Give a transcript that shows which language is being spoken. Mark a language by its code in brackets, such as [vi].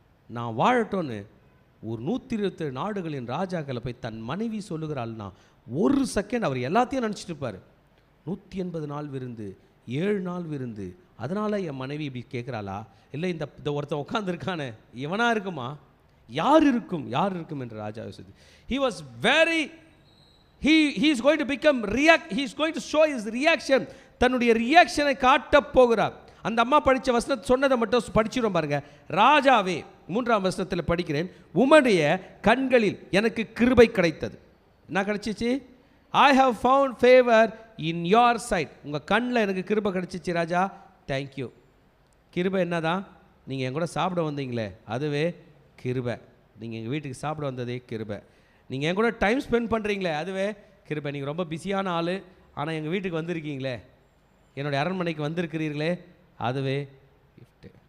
[ta] நான் வாழட்டோன்னு ஒரு 127 நாடுகளின் ராஜாக்களை போய் தன் மனைவி சொல்லுகிறாள்னா ஒரு செகண்ட் அவர் எல்லாத்தையும் நினச்சிட்டு இருப்பார். 180 நாள் விருந்து, 7 நாள் விருந்து, அதனால் என் மனைவி இப்படி கேட்குறாளா? இல்லை இந்த ஒருத்தன் உட்காந்துருக்கானே இவனா இருக்குமா? யார் இருக்கும் என்று ராஜா யோசித்து. [en] He was very he is going to become react, he is going to show his reaction. [ta] தன்னுடைய ரியாக்ஷனை காட்டப் போகிறார். அந்த அம்மா படித்த வசனத்தை சொன்னதை மட்டும் படிச்சிடும் பாருங்க. ராஜாவே, 3ஆம் வசனத்தில் படிக்கிறேன், உம்முடைய கண்களில் எனக்கு கிருபை கிடைத்தது. என்ன கிடைச்சிச்சு? [en] I have found favor in your sight. [ta] உங்கள் கண்ணில் எனக்கு கிருபை கிடைச்சிச்சு ராஜா, தேங்க்யூ. கிருபை என்னதான்? நீங்கள் என் கூட சாப்பிட வந்தீங்களே அதுவே கிருபை. நீங்கள் எங்கள் வீட்டுக்கு சாப்பிட வந்ததே கிருபை. நீங்கள் என் கூட டைம் ஸ்பெண்ட் பண்ணுறீங்களே அதுவே கிருபை. நீங்கள் ரொம்ப பிஸியான ஆள், ஆனால் எங்கள் வீட்டுக்கு வந்திருக்கீங்களே, என்னுடைய அரண்மனைக்கு வந்திருக்கிறீர்களே, அதுவே கிஃப்ட்டு.